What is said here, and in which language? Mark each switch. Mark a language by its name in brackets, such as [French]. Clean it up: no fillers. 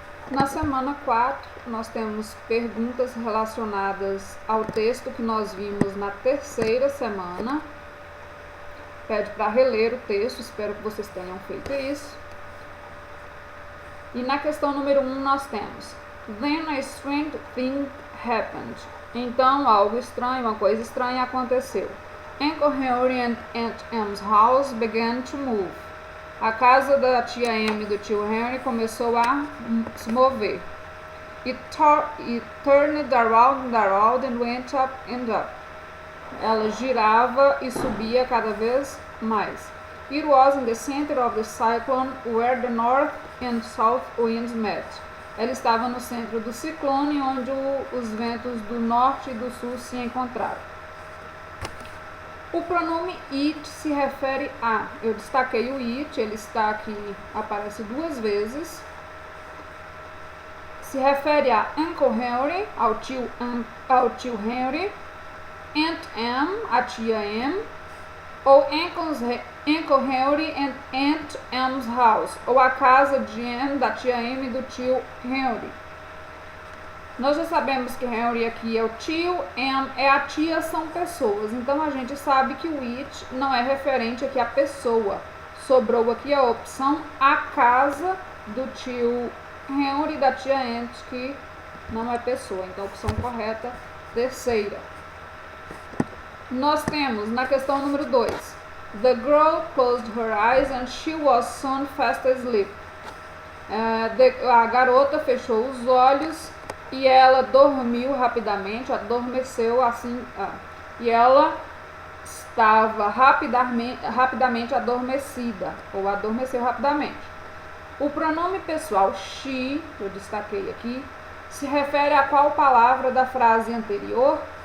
[Portuguese] Na semana 4, nós temos perguntas relacionadas ao texto que nós vimos na 3ª semana. Pede para reler o texto, espero que vocês tenham feito isso. E na questão número 1 nós temos: [English] Then a strange thing happened. [Portuguese] Então algo estranho, uma coisa estranha aconteceu. [English] Uncle Henry and Aunt Em's house began to move. [Portuguese] A casa da tia Em e do tio Henry começou a se mover. [English] It turned around and went up and up. [Portuguese] Ela girava e subia cada vez mais. [English] It was in the center of the cyclone where the north and south winds met. [Portuguese] Ela estava no centro do ciclone, onde os ventos do norte e do sul se encontraram. O pronome it se refere a, eu destaquei o it, ele está aqui, aparece 2 vezes. Se refere a Uncle Henry, ao tio Henry, Aunt Em, a tia Em, ou [English] Uncle Henry and Aunt Em's house, [Portuguese] ou a casa de Em, da tia Em e do tio Henry. Nós já sabemos que Henry aqui é o tio, Em é a tia, são pessoas. Então a gente sabe que o it não é referente aqui à pessoa. Sobrou aqui a opção a casa do tio Henry e da tia Aunt, que não é pessoa. Então a opção correta, 3ª. Nós temos na questão número 2: [English] The girl closed her eyes and she was soon fast asleep. [Portuguese] A garota fechou os olhos e ela dormiu rapidamente, adormeceu assim, e ela estava rapidamente adormecida, ou adormeceu rapidamente. O pronome pessoal she, eu destaquei aqui, se refere a qual palavra da frase anterior?